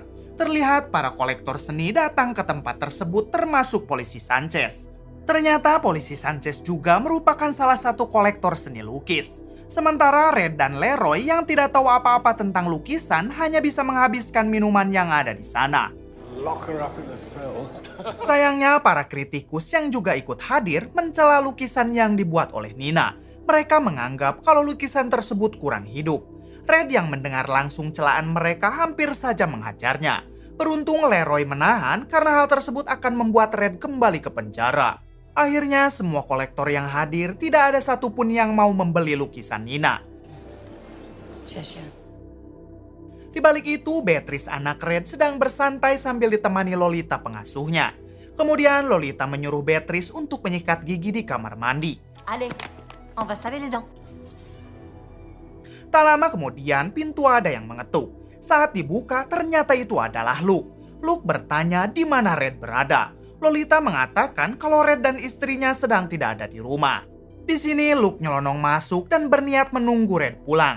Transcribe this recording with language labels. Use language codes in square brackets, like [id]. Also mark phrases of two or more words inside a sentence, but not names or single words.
[id] Terlihat para kolektor seni datang ke tempat tersebut termasuk polisi Sanchez. Ternyata polisi Sanchez juga merupakan salah satu kolektor seni lukis. Sementara Red dan Leroy yang tidak tahu apa-apa tentang lukisan hanya bisa menghabiskan minuman yang ada di sana. [en] Lock her up in a cell. [id] Sayangnya, para kritikus yang juga ikut hadir mencela lukisan yang dibuat oleh Nina. Mereka menganggap kalau lukisan tersebut kurang hidup. Red yang mendengar langsung celaan mereka hampir saja menghajarnya. Beruntung Leroy menahan karena hal tersebut akan membuat Red kembali ke penjara. Akhirnya, semua kolektor yang hadir tidak ada satupun yang mau membeli lukisan Nina. Di balik itu, Beatrice anak Red sedang bersantai sambil ditemani Lolita pengasuhnya. Kemudian Lolita menyuruh Beatrice untuk menyikat gigi di kamar mandi. [fr] Allez, on va se laver les dents. [id] Tak lama kemudian, pintu ada yang mengetuk. Saat dibuka, ternyata itu adalah Luke. Luke bertanya di mana Red berada. Lolita mengatakan kalau Red dan istrinya sedang tidak ada di rumah. Di sini Luke nyelonong masuk dan berniat menunggu Red pulang.